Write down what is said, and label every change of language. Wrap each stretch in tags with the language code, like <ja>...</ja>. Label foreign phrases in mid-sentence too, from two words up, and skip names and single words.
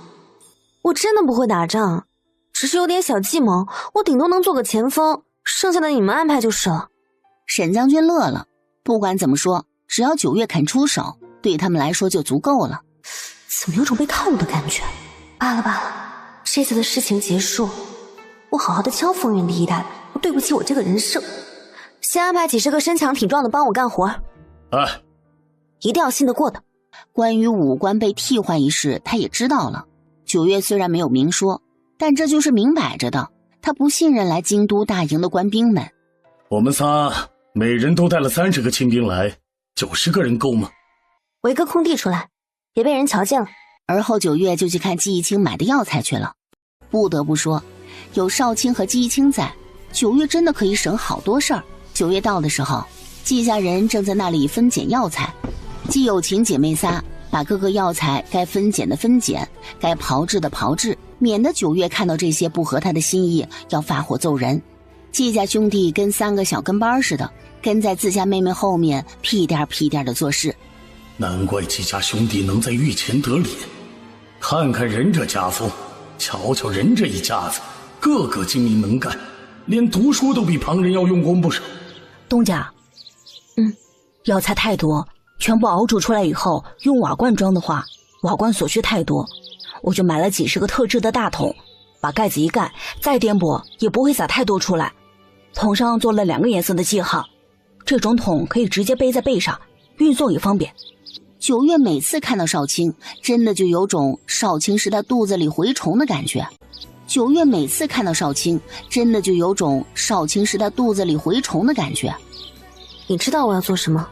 <zh>我真的不會打仗，只是有點小計謀，我頂多能做個前鋒，剩下的你們安排就是了。沈將軍樂了，不管怎麼說，只要九月肯出手，對他們來說就足夠了。怎麼有種被套路的感覺？罷了，這次的事情結束，我好好的敲風雲第一代，我對不起我這個人設。先安排幾十個身強體壯的幫我幹活。一定要信得過的。關於武官被替換一事，他也知道了。九月雖然沒有明說，但這就是明擺着的，他不信任來京都大營的官兵們。我們仨每人都帶了30個親兵來，90個人夠嗎？圍個空地出來，別被人瞧見了。而後九月就去看季青買的藥材去了。不得不說，有少卿和季青在，九月真的可以省好多事兒。九月到的時候，季家人正在那裡分揀藥材。季有情姐妹仨把各個藥材該分揀的分揀，該炮製的炮製，免得九月看到這些不合他的心意要發火揍人。季家兄弟跟3個小跟班似的，跟在自家妹妹後面屁顛屁顛的做事。難怪季家兄弟能在御前得臉，看看人這家風，瞧瞧人這一家子，個個精明能幹，連讀書都比旁人要用功不少。東家，藥材太多，全部熬煮出來以後用瓦罐裝的話，瓦罐所需太多，我就買了幾十個特制的大桶，把蓋子一蓋，再顛簸也不會灑太多出來。桶上做了2個顏色的記號，這種桶可以直接背在背上，運送也方便。九月每次看到少卿，真的就有種少卿是他肚子裡蛔蟲的感覺。九月每次看到少卿，真的就有種少卿是他肚子裡蛔蟲的感覺。你知道我要做什麼？</zh>